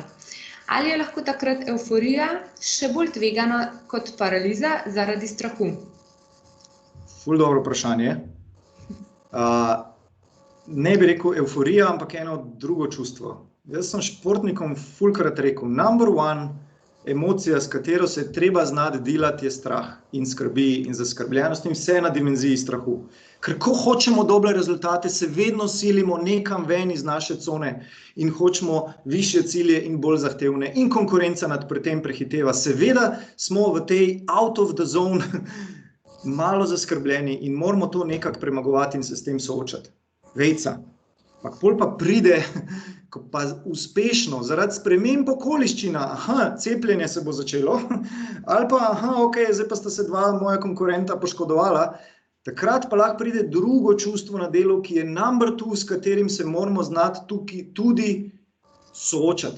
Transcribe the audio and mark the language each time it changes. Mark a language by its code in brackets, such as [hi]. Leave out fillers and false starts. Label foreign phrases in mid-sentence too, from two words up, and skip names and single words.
[sl] Ali je lahko takrat evforija še bolj tvegana kot paraliza zaradi strahu? Ful dobro vprašanje. Ne bi rekel evforija, ampak eno drugo čustvo. Jaz sem športnikom fulkrat rekel, [en] number one [sl] emocija, s katero se je treba znati delati, je strah in skrbi in zaskrbljenost in vse na dimenziji strahu. Ker ko hočemo dobre rezultate, se vedno silimo nekam ven iz naše cone in hočemo višje cilje in bolj zahtevne in konkurenca nad tem prehiteva. Seveda smo v tej [en] out of the zone [sl] malo zaskrbljeni in moramo to nekako premagovati in se s tem soočati. Vejca. Ampak pol pa pride, ko pa uspešno, zaradi sprememb okoliščina, cepljenje se bo začelo, ali pa, zdaj pa sta se dva moja konkurenta poškodovala, takrat pa lahko pride drugo čustvo na delu, ki je number 2, s katerim se moramo znati tudi soočati.